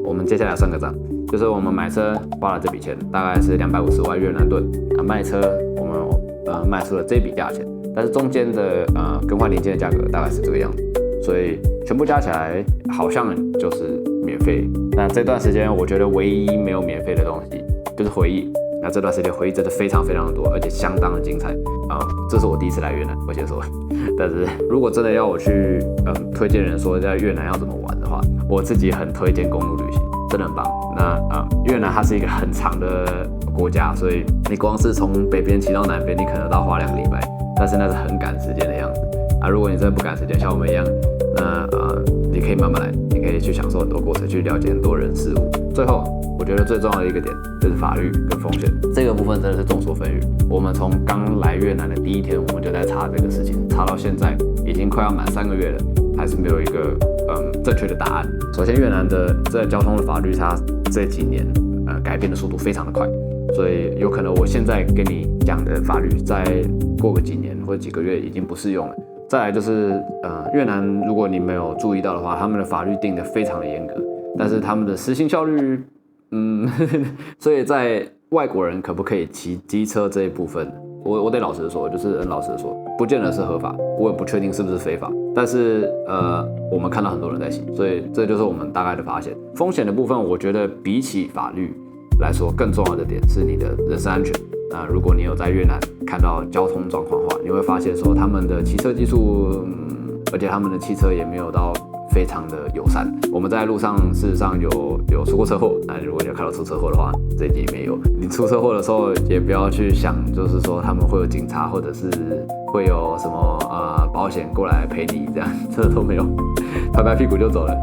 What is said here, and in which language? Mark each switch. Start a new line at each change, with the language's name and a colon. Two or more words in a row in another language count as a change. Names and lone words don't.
Chinese: 我們接下來算個賬，就是我們買車花了這筆錢，大概是250萬越南盾，賣車我們賣出了這筆價錢，但是中間的更換零件的價格大概是這個樣子。所以全部加起來好像就是免費。那這段時間我覺得唯一沒有免費的東西就是回憶。那這段時間回憶真的非常非常的多，而且相當的精彩這是我第一次來越南，我先說。但是如果真的要我去推薦人說在越南要怎麼玩的話，我自己很推薦公路旅行，真的很棒。那越南它是一個很長的國家，所以你光是從北邊騎到南邊，你可能到花2個禮拜，但是那是很趕時間的樣子。如果你真的不趕時間，像我們一樣，那你可以慢慢來，你可以去享受很多過程，去了解很多人事物。最後，我覺得最重要的一個點就是法律跟風險，這個部分真的是眾說紛紜。我們從剛來越南的第1天，我們就在查這個事情，查到現在已經快要滿3個月了，還是沒有一個正確的答案。首先，越南的這交通的法律，它這幾年改變的速度非常的快，所以有可能我現在跟你講的法律，再過個幾年或者幾個月已經不適用了。再來就是越南，如果你沒有注意到的話，他們的法律定得非常的嚴格，但是他們的實行效率，所以在外國人可不可以騎機車這一部分，我得老實說，就是很老實說，不見得是合法，我也不確定是不是非法，但是我們看到很多人在騎，所以這就是我們大概的發現。風險的部分，我覺得比起法律來說，更重要的點是你的人身安全。那如果你有在越南看到交通狀況的話，你會發現說他們的騎車技術，而且他們的汽車也沒有到非常的友善。我們在路上事實上有出過車禍，那如果你有看到出車禍的話，這一集沒有。你出車禍的時候也不要去想，就是說他們會有警察或者是會有什麼保險過來賠你這樣，這都沒有，拍拍屁股就走了。